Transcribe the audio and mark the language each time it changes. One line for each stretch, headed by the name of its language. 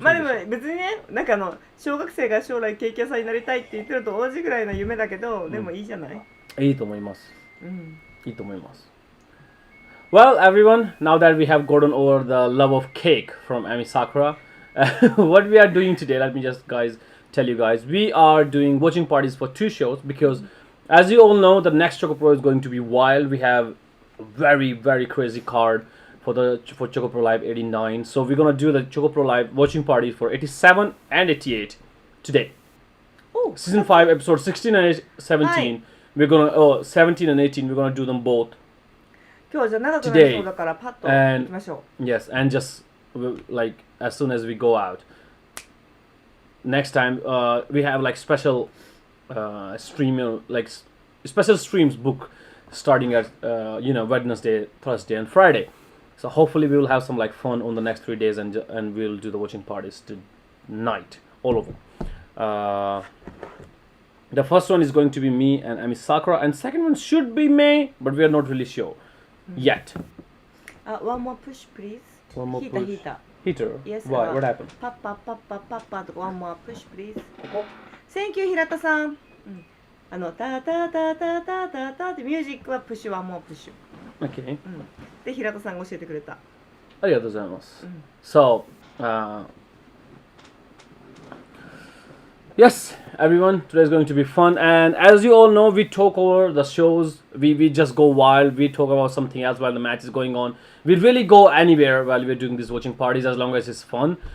Japanese: まあでも別にね、なんか小学生が将来ケーキ屋さんになりたいって言ってると同じぐらいの夢だけど、でもいいじゃない？いいと思います。いいと思います。
English: Well, everyone, now that we have gotten over the love of cake from Emi Sakura, what we are doing today, let me just tell you guys, we are doing watching parties for 2 shows because, as you all know, the next ChocoPro is going to be wild. We have a very, very crazy card for ChocoProLIVE 89. So we're gonna do the ChocoProLIVE watching party for 87 and 88 today. Oh, Season 5, episode 16 and 17. We're gonna 17 and 18. We're gonna do them both.
Japanese: 今日じゃ長くなりそうだからパッと行きましょう。
English: Yes, and just like as soon as we go out. Next time we have like special stream like special streams book starting at Wednesday, Thursday, and Friday. So hopefully we will have some like fun on the next 3 days and we'll do the watching parties tonight, all of them. The first one is going to be me and Emi Sakura, and second one should be Mei, but we are not really sure yet. One more push, please. One more push. Heater. Yes. Why? What happened? Papa. One more push, please. Thank you,
Japanese: 平田さん。タタタタタタタってミュージックはプッシュワンモアプッシュ。
English: Okay.
Japanese: で平田さんが教えてくれた。ありがとうございます。
English: So, yes, everyone, today is going to be fun, and as you all know, we talk over the shows. We just go wild. We talk about something else while the match is going on. We really go anywhere while we're doing these watching parties as long as it's fun.